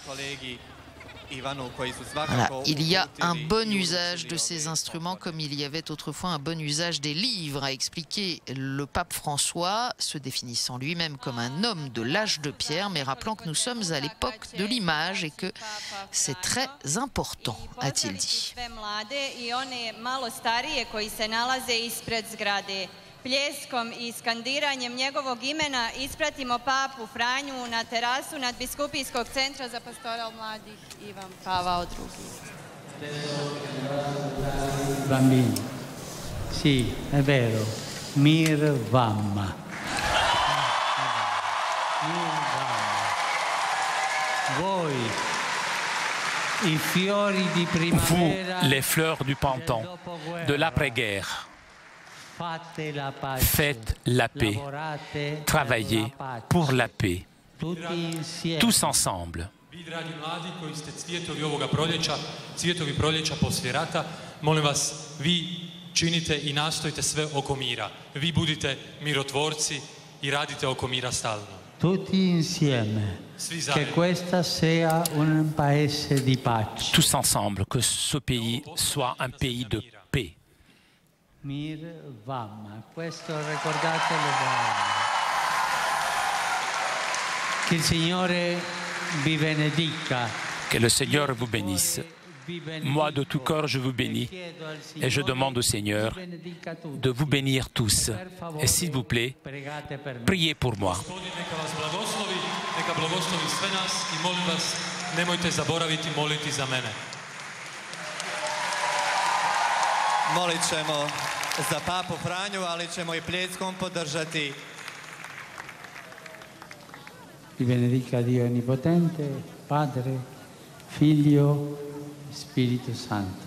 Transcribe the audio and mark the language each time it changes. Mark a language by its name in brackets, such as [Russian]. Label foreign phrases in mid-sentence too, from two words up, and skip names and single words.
[French] Voilà, il y a un bon usage de ces instruments comme il y avait autrefois un bon usage des livres, a expliqué le pape François, se définissant lui-même comme un homme de l'âge de pierre, mais rappelant que nous sommes à l'époque de l'image et que c'est très important, a-t-il dit. [Croatian] Pljeskom I skandiranjem njegovog imena ispratimo papu Franju na terasu nadbiskupijskog centra za pastoral mladih Ivan Pavao II. [Italian] Bambini, sì, è vero, [Croatian] mir vamma. Mir vamma. [Italian] Voi, I fiori di primavera. [French] Vous, les fleurs du printemps, de l'après-guerre. Faites la paix, travaillez pour la paix, tous ensemble. [Croatian] Vi, dragi mladi, koji ste cvjetovi ovoga proljeća, cvjetovi proljeća poslije rata, molim vas, vi činite I nastojite sve oko mira. Vi budite mirotvorci I radite oko mira stalno. [Italian] Tutti insieme, che questa sia un paese di pace. [French] Tous ensemble, que ce pays soit un pays de paix. [Croatian] Mir Vamma, [Italian] questo ricordatelo bene. Che il Signore vi benedica. [French] Que le Seigneur vous bénisse. Moi, de tout cœur, je vous bénis et je demande au Seigneur de vous bénir tous. Et s'il vous plaît, priez pour moi. [Croatian] Neka blagoslovi sve nas I molim vas, nemojte zaboraviti moliti za mene. Molit ćemo za papu Franju, ali ćemo I pljeskom podržati. [Italian] Vi benedica Dio Onnipotente, Padre, Figlio, Spirito Santo.